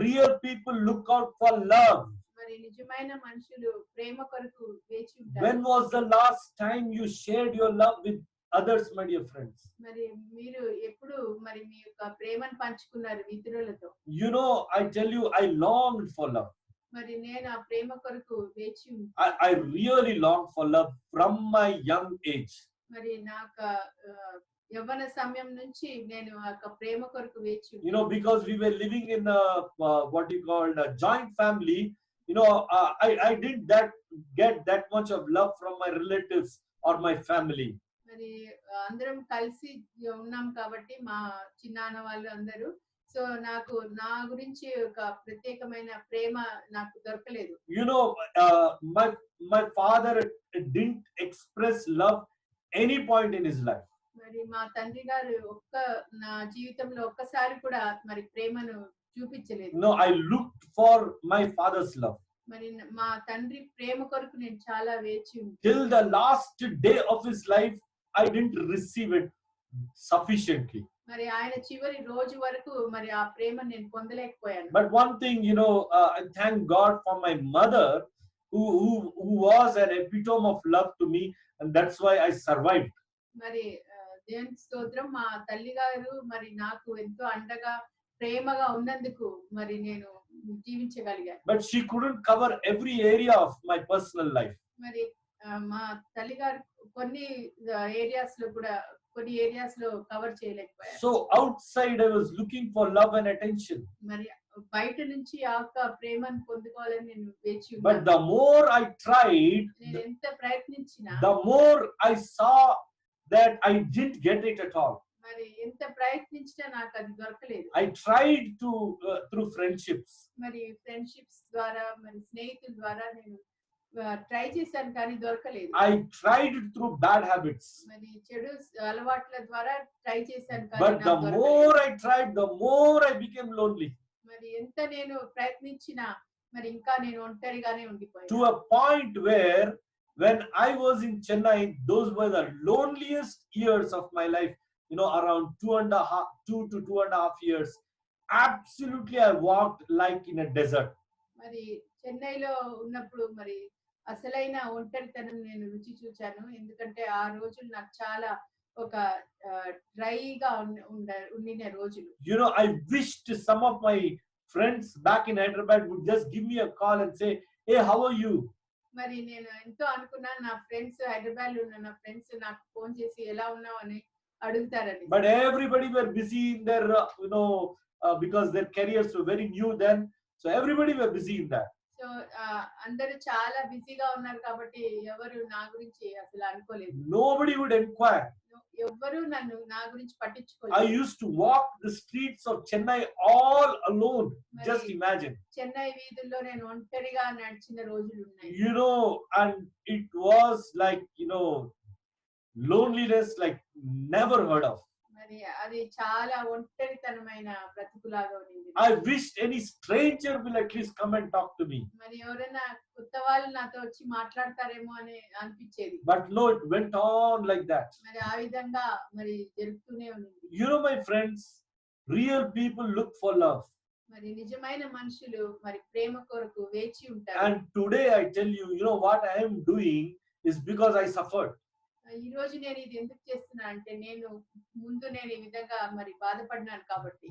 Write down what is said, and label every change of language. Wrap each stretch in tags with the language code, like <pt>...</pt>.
<en>Real people look out for love.</en> <te>మరి నిజమైన మనుషులు ప్రేమ కొరకు వేచి ఉంటారు.</te> <en>When was the last time you shared your love with others, my dear friends?</en> <te>మరి మీరు ఎప్పుడు మరి మీ యొక్క ప్రేమను పంచుకున్నారు ఇతరులతో?</te> <en>I tell you, I longed for love.</en> <te>మరి నేను ఆ ప్రేమ కొరకు వేచి ఉన్నాను.</te> <en>I really longed for love from my young age.</en> <te>మరి నాకు యవ్వన సమయం నుంచి నేను ఆ ప్రేమ కొరకు వేచి ఉన్నాను.</te> <en>Because we were living in what you call a joint family. I didn't get that much of love from my relatives or my family.</en> <te>మరి అందరం కలిసి ఉన్నాం కాబట్టి మా చిన్నాన్న వాళ్ళు అందరూ, సో నాకు నా గురించి ఒక ప్రత్యేకమైన ప్రేమ నాకు దొరకలేదు.</te> <en>My father didn't express love any point in his life.</en> <te>మరి మా తండ్రి గారు నా జీవితంలో ఒక్కసారి కూడా మరి ప్రేమను చూపించలేదు.</te> <en>No, I looked for my father's love.</en> <te>మరి మా తండ్రి ప్రేమ కొరకు నేను చాలా వేచి ఉన్నాను.</te> <en>Till the last day of his life, I didn't receive it sufficiently.</en> <te>మరి ఆయన చివరి రోజు వరకు మరి ఆ ప్రేమ నేను పొందలేకపోయాను.</te> <en>But one thing, I thank God for my mother, who was an epitome of love to me, and that's why I survived.</en> <te>మరి దేవునికి స్తోత్రం, మా తల్లి గారు మరి నాకు ఎంతో అండగా ప్రేమగా ఉన్నందుకు మరి నేను జీవించగలిగాను.</te> <en>But she couldn't cover every area of my personal life.</en> <te>మరి మా తల్లి గారు కొన్ని ఏరియాస్ లో కవర్ చేయలేకపోయారు.</te> <en>So outside I was looking for love and attention.</en> <te>మరి బయట నుంచి ఆ ప్రేమను పొందుకోవాలని నేను వేచి ఉన్నాను.</te> <en>But the more I tried,</en> <te>నేను ఎంత ప్రయత్నించినా</te> <en>the more I saw that I didn't get it at all.</en> <te>మరి ఎంత ప్రయత్నించినా నాకు అది దొరకలేదు.</te> <en>I tried to through friendships.</en> <te>మరి ఫ్రెండ్షిప్స్ ద్వారా మరి స్నేహితుల ద్వారా నేను ట్రై చేశాను, కానీ దొరకలేదు.</te> <en>I tried it through bad habits.</en> <te>మరి చెడు అలవాట్ల ద్వారా ట్రై చేశాను, కానీ</te> <en>But the more I tried, the more I became lonely.</en> <te>మరి ఎంత నేను ప్రయత్నించినా మరి ఇంకా నేను ఒంటరిగానే ఉండిపోయాను.</te> <en>To a point where when I was in Chennai, those were the loneliest years of my life. Around 2 to 2.5 years. Absolutely, I walked like in a desert.</en> <te>మరి చెన్నైలో ఉన్నప్పుడు మరి అసలైన ఒంటరితనం నేను రుచి చూచాను, ఎందుకంటే ఆ రోజులు నాకు చాలా ఒక డ్రైగా ఉండిన రోజులు.</te> <en>I wished some of my friends back in Hyderabad would just give me a call and say, hey, how are you?</en> <te>మరి నేను ఎంతో అనుకున్నాను, నా ఫ్రెండ్స్ హైదరాబాద్ లో ఉన్న నా ఫ్రెండ్స్ నాకు ఫోన్ చేసి ఎలా ఉన్నావు అని అడుగుతారని.</te> <en>But everybody were busy in their, because their careers were very new then. So everybody were busy in that.</en> <te>So అందరూ చాలా బిజీగా ఉన్నారు కాబట్టి ఎవరు నా గురించి అసలు అనుకోలేదు.</te> <en>Nobody would inquire.</en> <te>ఎవ్వరూ నా గురించి</te> <en>I</en> <te>పట్టించుకోలేదు.</te> <en>used to walk the streets of Chennai all alone. Just imagine.</en> <te>Chennai వీధుల్లో నేను ఒంటరిగా నడిచిన రోజులు ఉన్నాయి.</te> <en>And it was like, loneliness like never heard of.</en> <te>మరి అది చాలా ఒంటరితనమైన బ్రతుకులాగా ఉంది.</te> <en>I wished any stranger will at least come and talk to me.</en> <te>మరి ఎవరైనా కొత్త వాళ్ళు నాతో వచ్చి మాట్లాడతారేమో అని అనిపించేది.</te> <en>But no, it went on like that.</en> <te>మరి ఆ విధంగా మరి జరుగుతూనే ఉంది.</te> <en>My friends, real people look for love.</en> <te>మరి నిజమైన మనుషులు మరి ప్రేమ కొరకు వేచి ఉంటారు.</te> <en>And today I tell you, what I am doing is because I suffered.</en> <te>ఈ రోజు నేను ఇది ఎందుకు చేస్తున్నా అంటే నేను ఈ విధంగా మరి బాధపడినాను కాబట్టి.</te>